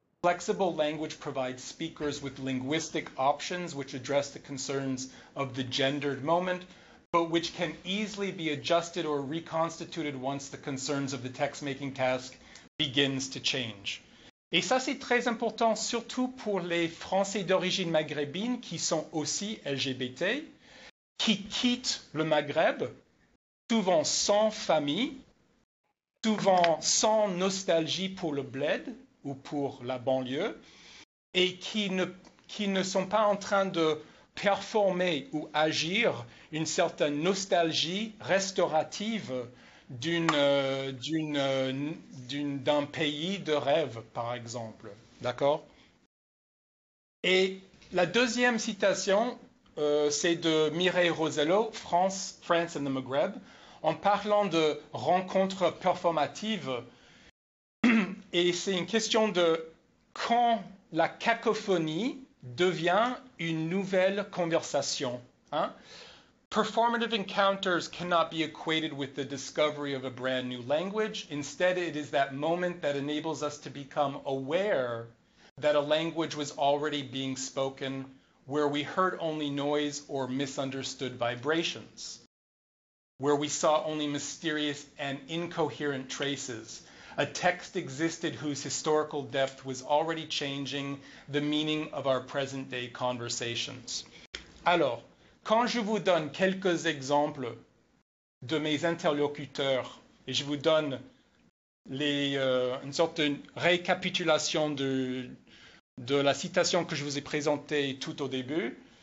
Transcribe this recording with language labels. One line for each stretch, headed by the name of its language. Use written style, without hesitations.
English: Flexible language provides speakers with linguistic options which address the concerns of the gendered moment, but which can easily be adjusted or reconstituted once the concerns of the text-making task begins to change.
French: Et ça, c'est très important, surtout pour les Français d'origine maghrébine qui sont aussi LGBT, qui quittent le Maghreb, souvent sans famille, souvent sans nostalgie pour le bled ou pour la banlieue, et qui ne sont pas en train de performer ou agir une certaine nostalgie restaurative d'un pays de rêve, par exemple. D'accord? Et la deuxième citation, c'est de Mireille Rosello, France and the Maghreb, en parlant de rencontres performatives. Et c'est une question de quand la cacophonie devient une nouvelle conversation. Hein?
English: Performative encounters cannot be equated with the discovery of a brand new language. Instead, it is that moment that enables us to become aware that a language was already being spoken where we heard only noise or misunderstood vibrations. where we saw only mysterious and incoherent traces. A text existed whose historical depth was already changing the meaning of our present-day conversations.
French: Alors, quand je vous donne quelques exemples de mes interlocuteurs, et je vous donne une sorte de récapitulation de la citation que je vous ai présentée tout au début,